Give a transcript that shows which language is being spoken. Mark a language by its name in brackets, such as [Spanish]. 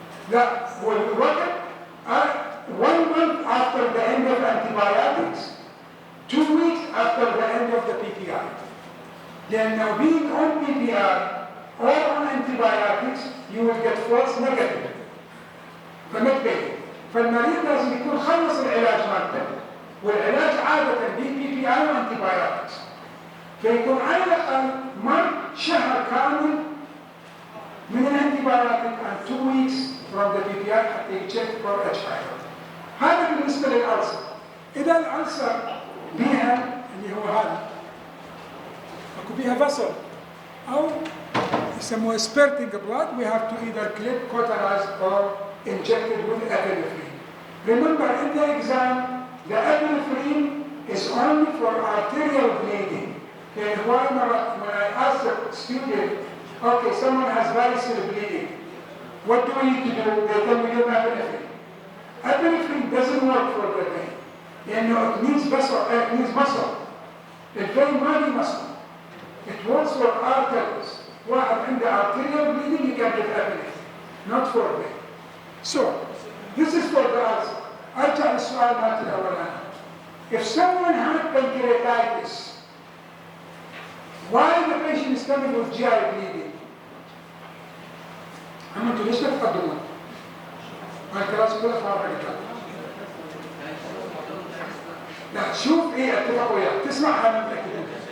[English] That will work 1 month after the end of antibiotics, 2 weeks after the end of the PPI. Then now being on PPI or on antibiotics, you will get false negative. [Arabic] فمت بيه. فالمريض لازم يكون خلص العلاج مالته. والعلاج عادة PPI وانتيبيوتكس. فيكون على الأقل شهر كامل من الانتيبيوتك [English] and 2 weeks from the PPI [Arabic] حتى يتشيك [English] for H. [Arabic] pylori. هذا بالنسبة للألسر. إذا الألسر بيها اللي هو هذا أكو بيها [English] vessel [Arabic] أو يسموها [English] spurting blood, we have to either clip, cauterize or injected with epinephrine. Remember in the exam, the epinephrine is only for arterial bleeding. And when I ask the student, okay, someone has varicose bleeding, what do we need to do? They tell me give epinephrine. Epinephrine doesn't work for the vein. It needs vessel, it needs muscle. The vein [Arabic] ما لي [English] muscle. It works for arteries. [Arabic] واحد عنده [English] arterial bleeding, you can give epinephrine, not for vein. So, this is for the ulcer. [Arabic] أرجع للسؤال مالت الأولاني. [English] If someone had pancreatitis, why the patient is coming with GI bleeding? [Arabic] أما أنتوا ليش تتقدمون؟ ما الكلاس كلها فارغة كده. لا شوف إيه اتفق وياك، تسمعها من متأكدين.